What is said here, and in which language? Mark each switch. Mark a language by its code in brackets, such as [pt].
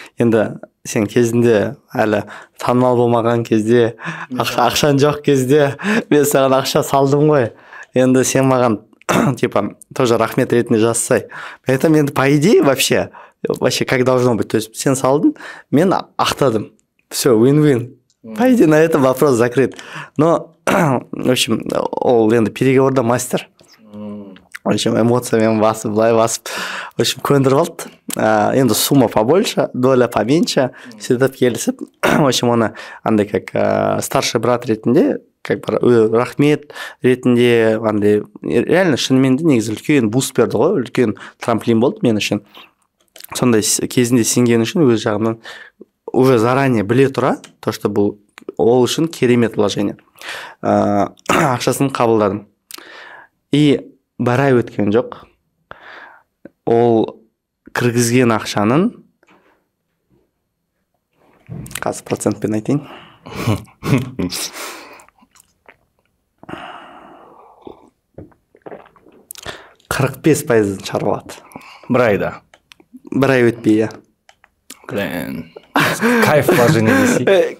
[kk] Енді сен кезінде әлі танымал болмаған кезде, ақшан жоқ кезде мен саған ақша салдым ғой. Енді сен маған типа тоже рахмет ретінде жасай. Мен айтам, енді [ru] по идее вообще как должно быть. То есть [kk] сен салдың, мен ақтадым. [ru] Все, win-win. По идее, на этом вопрос закрыт. Но, в общем, [kk] ол енді переговорда мастер. [ru] В общем, [kk] эмоциямен басып, былай басып. [ru] В общем, [kk] көндіріп алды. [ru] Енді сумма побольше, доля поменьше. [kk] Сөйтіп келісіп. [ru] В общем, [kk] оны андай [ru] как старший брат [kk] ретінде, [ru] как бы [kk] рахмет ретінде, андай реально шынымен де негізі үлкен буст берді ғой, үлкен трамплин болды мен үшін. Сондай кезінде сенген үшін өз жағынан [ru] уже заранее [kk] біле тұра, [ru] то, что [kk] бұл ол үшін керемет вложение. ақшасын қабылдадым. И бір ай өткен жоқ, ол кіргізген ақшаның, қазір процентпен айтайын, 45% шығарып алады. Бір айда. Бір ай өтпей, иә. [ru] Блин, кайф положение [kk] десей.